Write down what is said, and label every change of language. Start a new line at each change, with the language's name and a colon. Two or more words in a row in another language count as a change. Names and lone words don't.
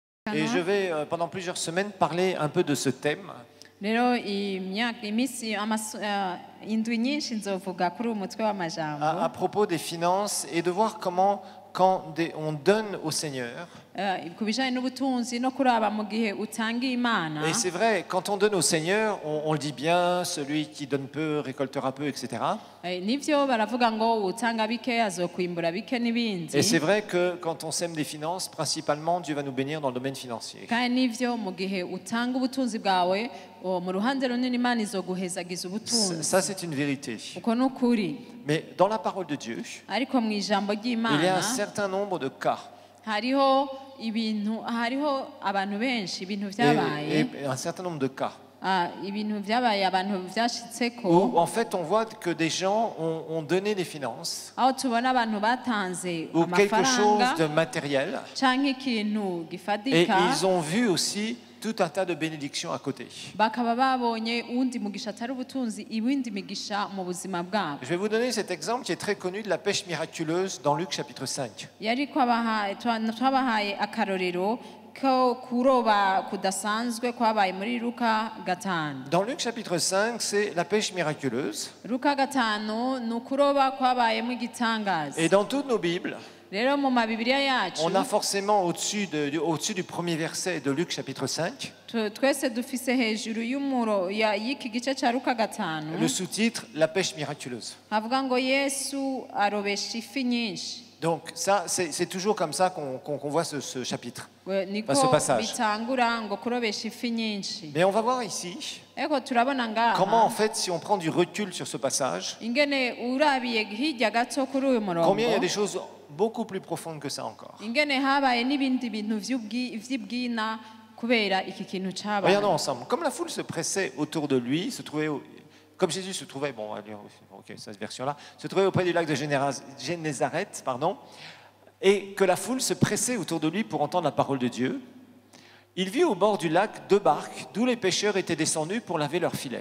French: Et je vais pendant plusieurs semaines parler un peu de ce thème.
Rundi: rero iminsi indwi nyinshi nzovuga kuri uyu mutwe w'amajambo
French: À propos des finances et de voir comment, quand on donne au Seigneur.
Rundi: ku bijyanye n'ubutunzi no kuraba mu gihe utangiye imana.
French: Et c'est vrai, quand on donne au Seigneur, on le dit bien, celui qui donne peu récoltera peu, etc.
Rundi: Nivyo baravuga ngo utanga bike azokwimbura bike n'ibindi.
French: Et c'est vrai que quand on sème des finances, principalement, Dieu va nous bénir dans le domaine financier.
Rundi: kandi nivyo mu gihe utanga ubutunzi bwawe mu ruhande runini imana izoguhezagiza ubutunzi.
French: Ça, c'est une vérité.
Rundi: uko ni ukuri.
French: Mais dans la parole de Dieu,
Rundi: ariko mu ijambo
French: il y a un
Rundi: ry'imana
French: certain nombre de cas.
Rundi: hariho abantu benshi ibintu vyabaye
French: Et un certain nombre de cas.
Rundi: ibintu vyabaye abantu vyashitseko
French: Où en fait on voit que des gens ont donné des finances
Rundi: aho tubona abantu batanze
French: ou quelque chose
Rundi: amafaranga
French: de matériel
Rundi: canke ikintu
French: et
Rundi: gifadika
French: ils ont vu aussi tout un tas de bénédictions à côté.
Rundi: bakaba babonye uwundi mugisha atari ubutunzi ibindi migisha mu buzima bwabo.
French: Je vais vous donner cet exemple qui est très connu de la pêche miraculeuse dans Luc chapitre 5.
Rundi: yariko twabahaye akarorero ko kuroba kudasanzwe kwabaye muri Luka 5.
French: Dans Luc chapitre 5, c'est la pêche miraculeuse.
Rundi: Luka 5 ni ukuroba kwabayemo igitangaza.
French: Et dans toutes nos Bibles,
Rundi: rero mu mabibiliya yacu
French: on a forcément au-dessus du premier verset de Luc chapitre 5,
Rundi: twese dufise hejuru y'iki gice ca Luka 5
French: le sous-titre « La pêche miraculeuse ».
Rundi: havuga ngo Yesu arobesha ifi nyinshi.
French: Donc ça, c'est toujours comme ça qu'on voit ce chapitre,
Rundi: niko
French: ce passage.
Rundi: bitangura ngo kurobesha ifi nyinshi.
French: Mais on va voir ici
Rundi: eko turabona ngaha
French: comment en fait, si on prend du recul sur ce passage,
Rundi: ingene urabiye hirya gato kuri uyu murongo
French: combien il y a des choses beaucoup plus profondes que ça encore.
Rundi: ingene habaye n'ibindi bintu vy'ubwina kubera iki kintu cabaye.
French: Regardons ensemble. Comme la foule se pressait autour de lui, comme Jésus se trouvait, bon, allez, ok, cette version-là, se trouvait auprès du lac de Génézareth, et que la foule se pressait autour de lui pour entendre la parole de Dieu, il vit au bord du lac 2 barques d'où les pêcheurs étaient descendus pour laver leurs filets.